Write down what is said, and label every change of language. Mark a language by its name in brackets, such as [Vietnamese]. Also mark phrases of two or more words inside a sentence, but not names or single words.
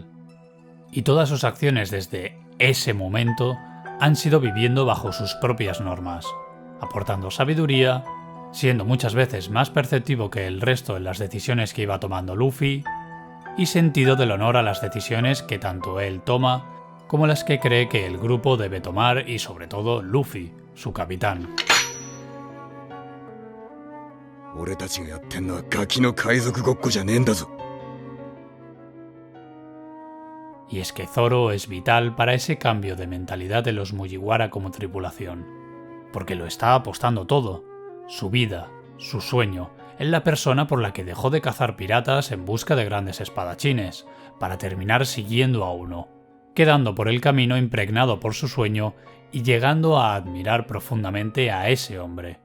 [Spanish] Y todas sus acciones desde ese momento han sido viviendo bajo sus propias normas, aportando sabiduría, siendo muchas veces más perceptivo que el resto en las decisiones que iba tomando Luffy, y sentido del honor a las decisiones que tanto él toma como las que cree que el grupo debe tomar y sobre todo Luffy, su capitán. [Japanese] 俺たちがやってんのはガキの海賊ごっこじゃねえんだぞ。 [Spanish] Y es que Zoro es vital para ese cambio de mentalidad de los Mugiwara como tripulación, porque lo está apostando todo, su vida, su sueño, en la persona por la que dejó de cazar piratas en busca de grandes espadachines, para terminar siguiendo a uno, quedando por el camino impregnado por su sueño y llegando a admirar profundamente a ese hombre.